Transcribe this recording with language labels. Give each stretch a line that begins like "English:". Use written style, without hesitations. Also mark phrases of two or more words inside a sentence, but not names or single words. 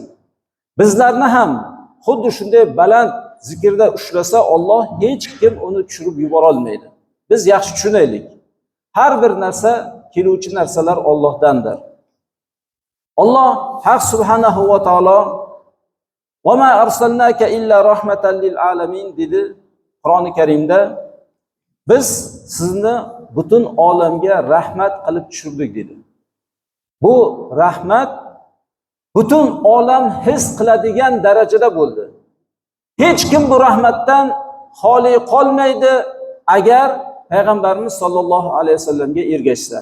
Uzbek: Bizlarni ham xuddi shunday baland zikrda ushlasa Alloh hech kim uni tushirib yubora olmaydi. Biz yaxshi tushunaylik. Har bir narsa, keluvchi narsalar Allohdandir. Alloh haq
Arabic: سبحانه وتعالى وما أرسلناك إلا رحمة للعالمين
Uzbek: dedi Qur'oni Karimda. Biz sizni butun olamga rahmat qilib tushirdik dedi. Bu rahmat butun olam his qiladigan darajada bo'ldi. Hech kim bu rahmatdan xoli qolmaydi agar Payg'ambarimiz
Arabic: صلى الله عليه وسلم
Uzbek: ergashsa.